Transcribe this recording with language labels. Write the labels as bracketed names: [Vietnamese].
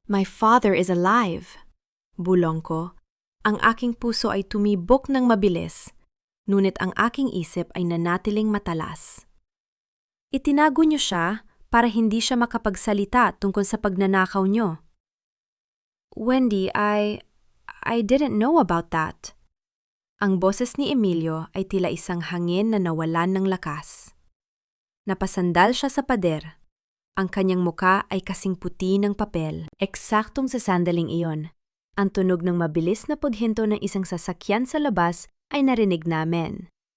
[English] My father is alive. [Filipino] Bulong ko. Ang aking puso ay tumibok ng mabilis, ngunit ang aking isip ay nanatiling matalas. Itinago niyo siya para hindi siya makapagsalita tungkol sa pagnanakaw niyo. [English] Wendy, I didn't know about that. [Filipino] Ang boses ni Emilio ay tila isang hangin na nawalan ng lakas. Napasandal siya sa pader. Ang kanyang muka ay kasing puti ng papel. Eksaktong sa sandaling iyon. Ang tunog ng mabilis na paghinto ng isang sasakyan sa labas ay narinig namin.